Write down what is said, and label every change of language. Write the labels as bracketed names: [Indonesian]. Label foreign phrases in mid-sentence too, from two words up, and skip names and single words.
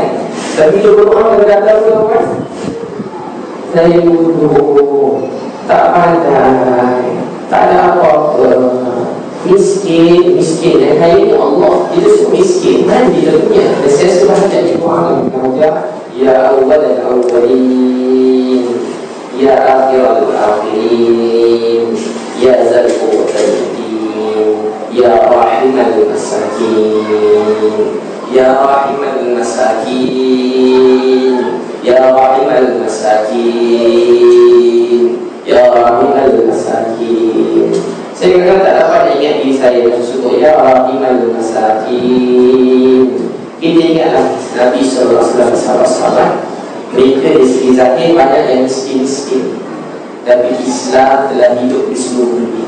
[Malay] Tapi bila doa kadang-kadang tu kan, saya bodoh, tak pandai, tak ada apa-apa. Miskin yang kaya itu Allah. Kita semua miskin. Mana kita punya? Dan saya sebenarnya di Quran [Arabic] يا أول الأولين، يا آخر الآخرين، يا ذا القوة المتين، يا راحم المساكين، يا راحم المساكين، يا راحم المساكين، يا راحم المساكين. [Malay] Saya kadang tak dapat ingat diri saya tersebut. [Arabic] يا راحم المساكين. [Malay] Kita ingatlah Nabi SAW, sahabat-sahabat, mereka di segi zahir banyak yang miskin-miskin, tapi Islam telah hidup di seluruh dunia.